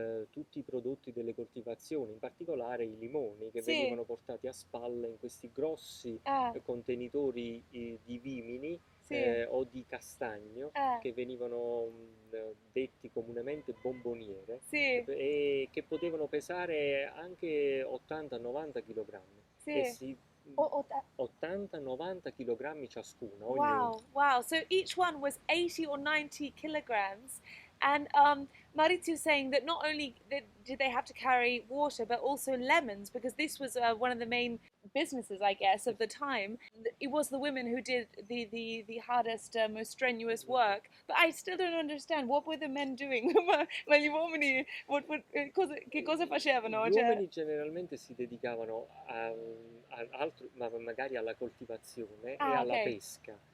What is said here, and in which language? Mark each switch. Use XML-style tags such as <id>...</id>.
<it>tutti i prodotti delle coltivazioni, in particolare i limoni che venivano portati a spalle in questi grossi contenitori di vimini o di castagno che venivano detti comunemente bomboniere e che potevano pesare anche 80-90 kg. 80-90 kg ciascuno. Wow.</it> <en>So each one was 80 or 90 kilograms. And Maurizio saying that not only did they have to carry water, but also lemons, because this was one of the main businesses, I guess, of the time. It was the women who did the hardest, most strenuous work. But I still don't understand, what were the men doing?</en> <it>Ma gli uomini, che cosa facevano? Gli uomini generalmente si dedicavano altro, magari alla coltivazione e alla pesca.</it>